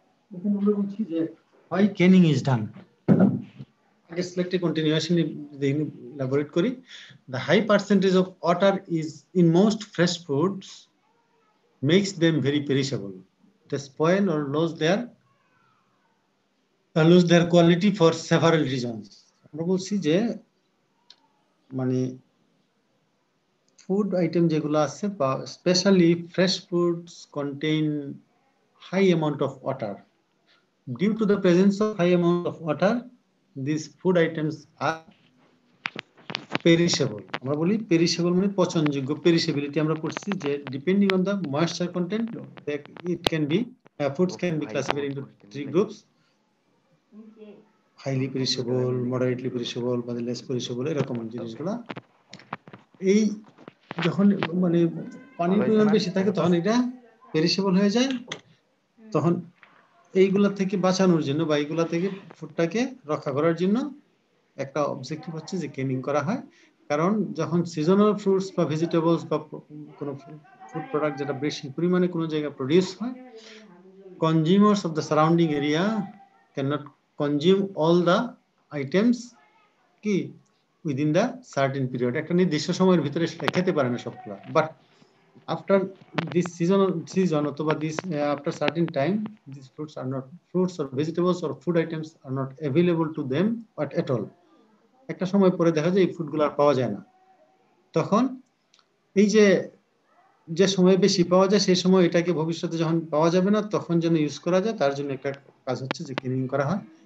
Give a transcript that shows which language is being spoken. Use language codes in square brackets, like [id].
[bn] এখন আমরা বলছি যে [en] why canning is done. আগে select a continuation elaborate করি। The high percentage of water is in most fresh foods makes them very perishable. They spoil or lose their quality for several reasons. [bn] আমরা বলছি যে মানে food item যেগুলো আছে বা specially fresh foods [en] contain high amount of water. Due to the presence of high amount of water, these food items are [bn] perishable, আমরা বলি perishable মানে পচনযোগ্য। পেরিশেবিলিটি আমরা পড়ছি যে [en] depending on the moisture content it can be foods can be classified into 3 groups: [bn] highly perishable, moderately perishable বা less perishable, এরকম জিনিসগুলো। এই যখন মানে পানির পরিমাণ বেশি থাকে তখন এটা পেরিশেবল হয়ে যায়। তখন এইগুলা থেকে বাঁচানোর জন্য বা এইগুলা থেকে ফুডটাকে রক্ষা করার জন্য একটা অবজেক্টিভ হচ্ছে যে কেনিং করা হয়। কারণ যখন সিজনাল ফ্রুটস বা ভেজিটেবলস বা কোনো ফুড প্রোডাক্ট যেটা বেশি পরিমাণে কোনো জায়গায় প্রডিউস হয়, [en] consumers of the surrounding area cannot consume all the items [bn] কি within the certain period, একটা নির্দিষ্ট সময়ের ভিতরে সেটা খেতে পারে না সবগুলা। [en] But after this season অথবা this after certain time these fruits or vegetables or food items are not available to them at all. [bn] একটা সময় পরে দেখা যায় এই ফুডগুলো আর পাওয়া যায় না। তখন এই যে সময় বেশি পাওয়া যায় সেই সময় এটাকে ভবিষ্যতে যখন পাওয়া যাবে না তখন যেন ইউজ করা যায়, তার জন্য একটা কাজ হচ্ছে যে ক্লিনিং করা হয়।